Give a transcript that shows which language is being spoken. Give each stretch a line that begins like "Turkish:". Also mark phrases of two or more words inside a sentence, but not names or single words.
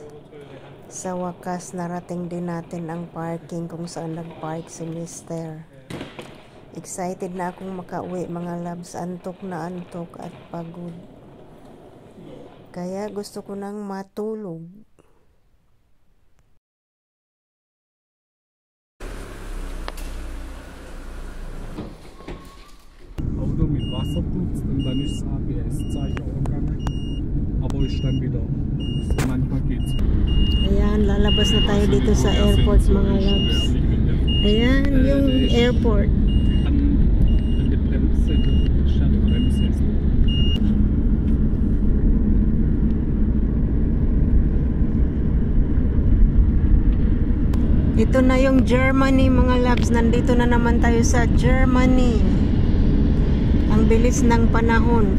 Filipino: Sa wakas, narating din natin ang parking kung saan nag-park si Mr. Excited na akong makauwi mga loves. Antok na antok at pagod. Kaya gusto ko nang matulog.
German: Auto mit Wasser putzt und dann ist das ABS-Zeichen aufgegangen. Aber ist dann wieder. Manchmal geht's.
Filipino: Ayan, lalabas na tayo dito sa airport mga loves. Ayan, yung airport.
German: An der Bremse, statt Bremse.
Filipino: Ito na yung Germany mga loves. Nandito na naman tayo sa Germany. Ang bilis ng panahon.